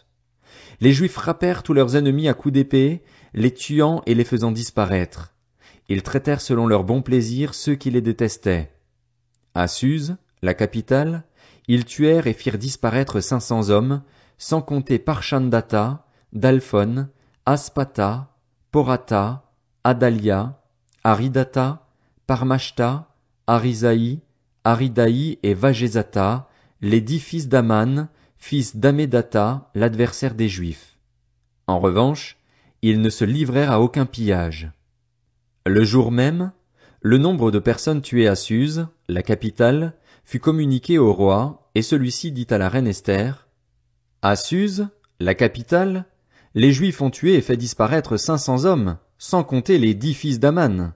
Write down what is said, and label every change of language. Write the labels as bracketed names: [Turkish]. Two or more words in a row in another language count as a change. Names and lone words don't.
[French] Les Juifs frappèrent tous leurs ennemis à coups d'épée, les tuant et les faisant disparaître. Ils traitèrent selon leur bon plaisir ceux qui les détestaient. À Suse, la capitale, ils tuèrent et firent disparaître 500 hommes, sans compter Parshandatha, Dalphon, Aspatha, Porata, Adalia, Aridatha, Parmashta, Arisaï, Aridaï et Vagezatha, les 10 fils d'Aman, fils d'Hammédatha, l'adversaire des Juifs. En revanche, ils ne se livrèrent à aucun pillage. Le jour même, le nombre de personnes tuées à Suse, la capitale, fut communiqué au roi, et celui-ci dit à la reine Esther, À Suse, la capitale, les Juifs ont tué et fait disparaître 500 hommes, sans compter les 10 fils d'Aman.